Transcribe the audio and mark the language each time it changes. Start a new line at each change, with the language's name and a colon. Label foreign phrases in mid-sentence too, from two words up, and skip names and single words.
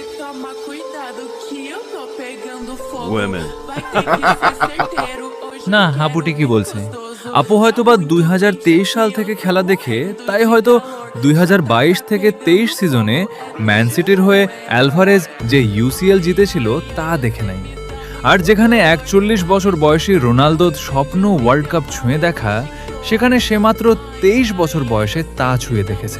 Portuguese: Toma cuidado que eu tô pegando fogo. Women. Vai ter que ser certeiro. Hoje
Bangla: না,
Portuguese: eu quero
Bangla: আপু ঠিকই
Portuguese: ver
Bangla: বলছে।
Portuguese: gostoso.
Bangla: আপু হয়তো বা 2023 সাল থেকে খেলা দেখে, তাই হয়তো 2022 থেকে 23 সিজনে ম্যান সিটির হয়ে অ্যালভারেজ যে ইউসিএল জিতেছিল তা দেখে নাই। আর যেখানে 41 বছর বয়সী রোনালদোর স্বপ্ন ওয়ার্ল্ড কাপ ছুঁয়ে দেখা, সেখানে সে মাত্র 23 বছর বয়সে তা ছুঁয়ে দেখেছে।